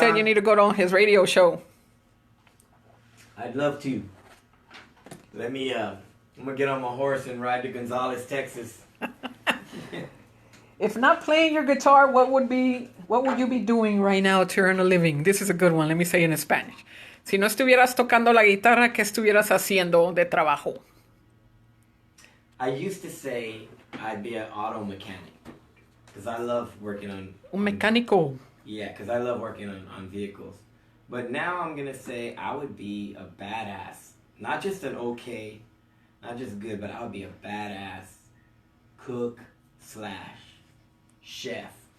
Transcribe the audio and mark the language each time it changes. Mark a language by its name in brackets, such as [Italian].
[English] said you need to go on his radio show. I'd love to. Let me, I'm gonna get on my horse and ride to Gonzales, Texas. If not playing your guitar, what would you be doing right now to earn a living? This is a good one. Let me say it in Spanish. [Spanish] Si no estuvieras tocando la guitarra, ¿qué estuvieras haciendo de trabajo? [English] I used to say I'd be an auto mechanic. Because I love working on... [Spanish] Un mecánico. [English] Yeah, because I love working on vehicles. But now I'm going to say I would be a badass. Not just an okay, not just good, but I would be a badass cook/chef.